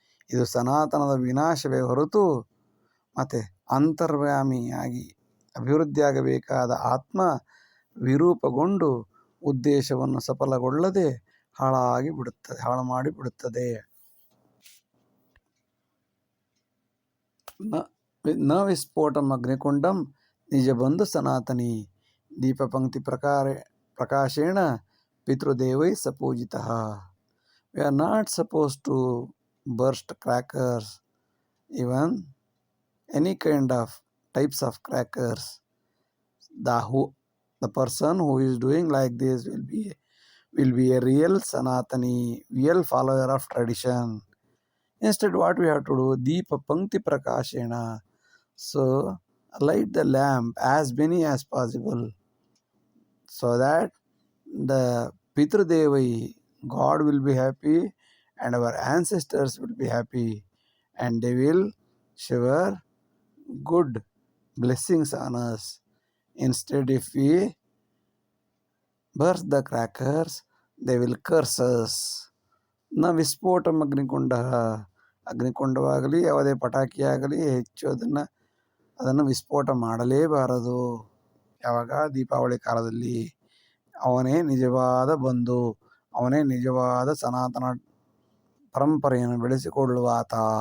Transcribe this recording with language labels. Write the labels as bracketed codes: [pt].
[kn] ಇದು ಸನಾತನದ ವಿನಾಶವೇ ಹೊರತು ಮತ್ತೆ ಅಂತರ್ಯಾಮಿಯಾಗಿ ಅಭಿವೃದ್ಧಿಯಾಗಬೇಕಾದ ಆತ್ಮ ವಿರೂಪಗೊಂಡು ಉದ್ದೇಶವನ್ನು ಸಫಲಗೊಳ್ಳದೆ ಹಾಳು ಮಾಡಿಬಿಡುತ್ತದೆ. [sa] ನ ವಿಸ್ಫೋಟಂ ಅಗ್ನಿಕುಂಡಂ ನಿಜಬಂಧು ಸನಾತನಿ ದೀಪಪಂಕ್ತಿ ಪ್ರಕಾಶೇಣ ಪಿತೃದೇವೈ ಸಪೂಜಿತಃ. [en] We are not supposed to burst crackers, even any kind of types of crackers. The person who is doing like this will be a real Sanatani, real follower of tradition. Instead, what we have to do? [sa] Deepa Pankti Prakashena. [en] So, light the lamp as many as possible, so that the Pitru-Devai, God will be happy and our ancestors will be happy, and they will shower good blessings on us. Instead, if we burst the crackers, they will curse us. [sa] ನ ವಿಸ್ಫೋಟಂ ಅಗ್ನಿಕುಂಡ, [kn] ಅಗ್ನಿಕುಂಡವಾಗಲಿ ಯಾವುದೇ ಪಟಾಕಿಯಾಗಲಿ ಹೆಚ್ಚು ಅದನ್ನು ವಿಸ್ಫೋಟ ಮಾಡಲೇಬಾರದು. ಯಾವಾಗ? ದೀಪಾವಳಿ ಕಾಲದಲ್ಲಿ. ಅವನೇ ನಿಜವಾದ ಬಂಧು, ಅವನೇ ನಿಜವಾದ ಸನಾತನ ಪರಂಪರೆಯನ್ನು ಬೆಳೆಸಿಕೊಳ್ಳುವ ಆತ.